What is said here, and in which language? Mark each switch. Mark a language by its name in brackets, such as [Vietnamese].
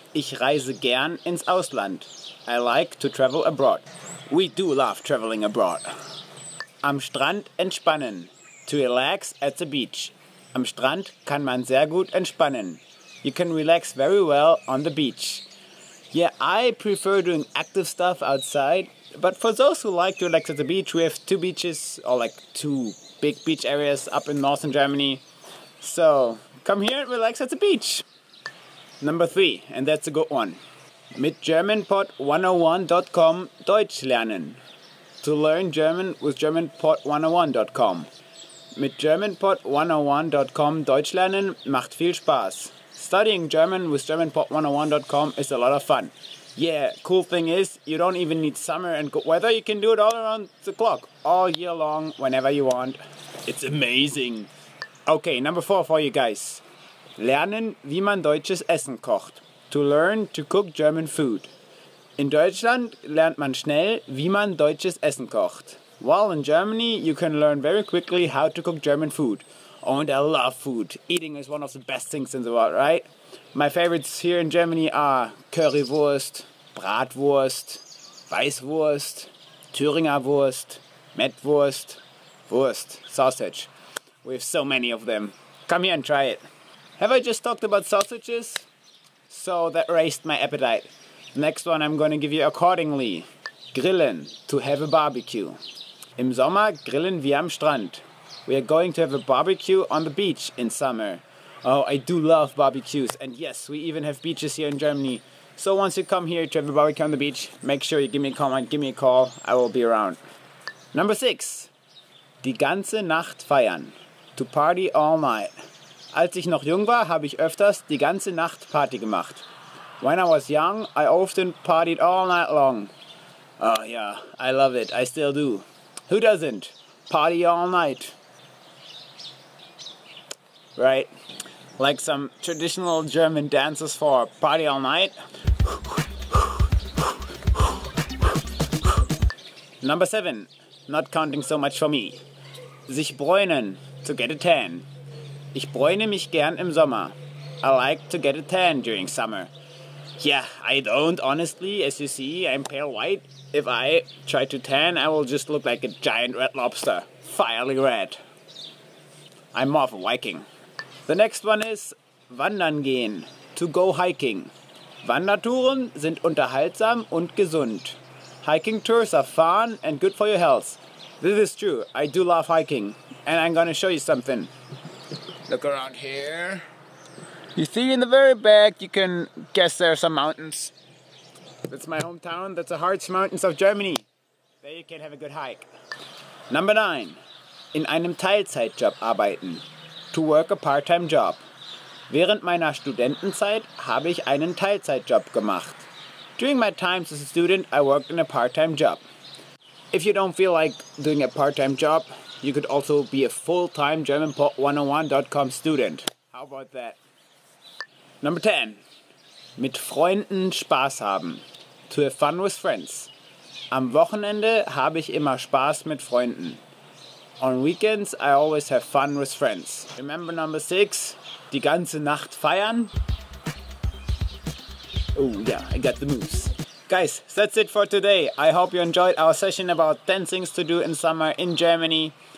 [German] Ich reise gern ins Ausland. [English] I like to travel abroad. We do love traveling abroad. [German] Am Strand entspannen. [English] To relax at the beach. [German] Am Strand kann man sehr gut entspannen. [English] You can relax very well on the beach. Yeah, I prefer doing active stuff outside, but for those who like to relax at the beach, we have two beaches, or like two big beach areas up in northern Germany. So, come here and relax at the beach. Number 3, and that's a good one. [German] Mit GermanPod101.com Deutsch lernen. [English] To learn German with GermanPod101.com. [German] Mit GermanPod101.com Deutsch lernen macht viel Spaß. [English] Studying German with GermanPod101.com is a lot of fun. Yeah, cool thing is, you don't even need summer and good weather. You can do it all around the clock, all year long, whenever you want. It's amazing. Okay, number 4 for you guys. [German] Lernen, wie man deutsches Essen kocht. [English] To learn to cook German food. [German] In Deutschland lernt man schnell, wie man deutsches Essen kocht. [English] While in Germany, you can learn very quickly how to cook German food. Oh, and I love food. Eating is one of the best things in the world, right? My favorites here in Germany are Currywurst, Bratwurst, Weißwurst, Thüringer Wurst, Mettwurst, Wurst, sausage. We have so many of them. Come here and try it. Have I just talked about sausages? So that raised my appetite. The next one I'm going to give you accordingly. Grillen, to have a barbecue. [German] Im Sommer grillen wir am Strand. [English] We are going to have a barbecue on the beach in summer. Oh, I do love barbecues. And yes, we even have beaches here in Germany. So once you come here to have a barbecue on the beach, make sure you give me a comment, give me a call. I will be around. Number 6. [German] Die ganze Nacht feiern. [English] To party all night. [German] Als ich noch jung war, habe ich öfters die ganze Nacht Party gemacht. [English] When I was young, I often partied all night long. Oh yeah, I love it. I still do. Who doesn't? Party all night. Right? Like some traditional German dances for party all night. Number 7. Not counting so much for me. [German] Sich bräunen. [English] To get a tan. [German] Ich bräune mich gern im Sommer. [English] I like to get a tan during summer. Yeah, I don't, honestly. As you see, I'm pale white. If I try to tan, I will just look like a giant red lobster. Fiery red. I'm more of a Viking. The next one is [German] wandern gehen. [English] To go hiking. [German] Wandertouren sind unterhaltsam und gesund. [English] Hiking tours are fun and good for your health. This is true. I do love hiking. And I'm gonna show you something. Look around here. You see in the very back, you can guess there are some mountains. That's my hometown. That's the Harz Mountains of Germany. There you can have a good hike. Number 9. [German] In einem Teilzeitjob arbeiten. [English] To work a part-time job. [German] Während meiner Studentenzeit habe ich einen Teilzeitjob gemacht. [English] During my time as a student, I worked in a part-time job. If you don't feel like doing a part-time job, you could also be a full-time GermanPod101.com student. How about that? Number 10. [German] Mit Freunden Spaß haben. [English] To have fun with friends. [German] Am Wochenende habe ich immer Spaß mit Freunden. [English] On weekends, I always have fun with friends. Remember number 6? [German] Die ganze Nacht feiern? [English] Oh yeah, I got the moves. Guys, that's it for today. I hope you enjoyed our session about 10 things to do in summer in Germany.